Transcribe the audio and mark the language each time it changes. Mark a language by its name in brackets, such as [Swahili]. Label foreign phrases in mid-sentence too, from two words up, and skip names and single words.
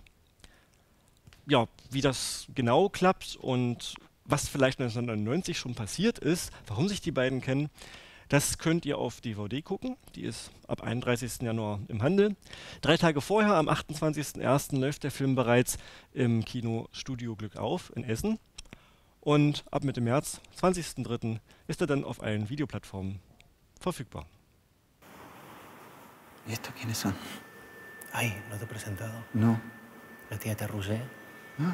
[German] Ja, wie das genau klappt und was vielleicht 1999 schon passiert ist, warum sich die beiden kennen, das könnt ihr auf DVD gucken. Die ist ab 31. Januar im Handel. 3 Tage vorher, am 28.01. läuft der Film bereits im Kino Studio Glück auf in Essen. Und ab Mitte März, 20.03., ist er dann auf allen Videoplattformen verfügbar. [Spanish] ¿Y esto quiénes son? Ay, ¿no te he presentado? No. La tía Terrusé. ¿Ah?